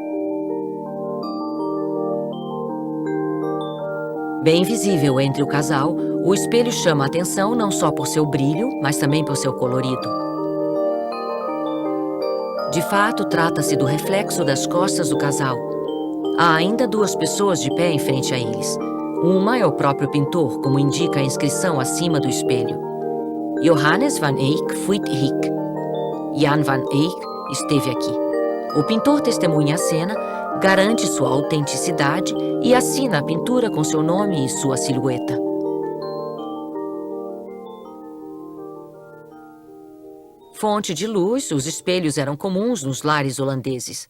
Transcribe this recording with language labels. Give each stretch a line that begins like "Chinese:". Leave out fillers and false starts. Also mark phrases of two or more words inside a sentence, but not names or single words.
Portuguese: Bem visível entre o casal, o espelho chama a atenção não só por seu brilho, mas também por seu colorido. De fato, trata-se do reflexo das costas do casal. Há ainda duas pessoas de pé em frente a eles. Uma é o próprio pintor, como indica a inscrição acima do espelho.
Latin: Johannes van Eyck fuit hic.
Portuguese: Jan van Eyck esteve aqui. O pintor testemunha a cena, garante sua autenticidade e assina a pintura com seu nome e sua silhueta. Fonte de luz, os espelhos eram comuns nos lares holandeses.